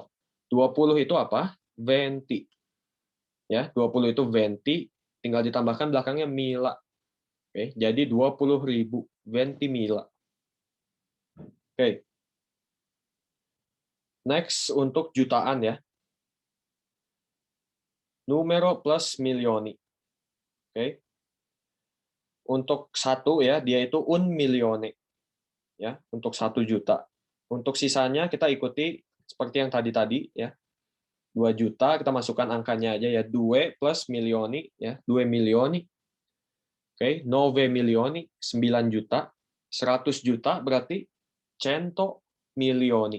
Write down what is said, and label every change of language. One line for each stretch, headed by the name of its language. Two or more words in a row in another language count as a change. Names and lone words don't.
Indonesian: 20 itu apa? 20. Ya, 20 itu 20, tinggal ditambahkan belakangnya mila. Oke, jadi 20.000, 20 mila. Oke. Next untuk jutaan ya.
Italian: Numero plus milioni.
Indonesian: Oke. Untuk 1 ya, dia itu
Italian: un milione.
Indonesian: Ya, untuk 1 juta. Untuk sisanya kita ikuti seperti yang tadi ya. 2 juta kita masukkan angkanya aja ya, 2 plus milioni ya, 2 milioni. Oke, 9 milioni, 9 juta. 100 juta berarti 100 milioni.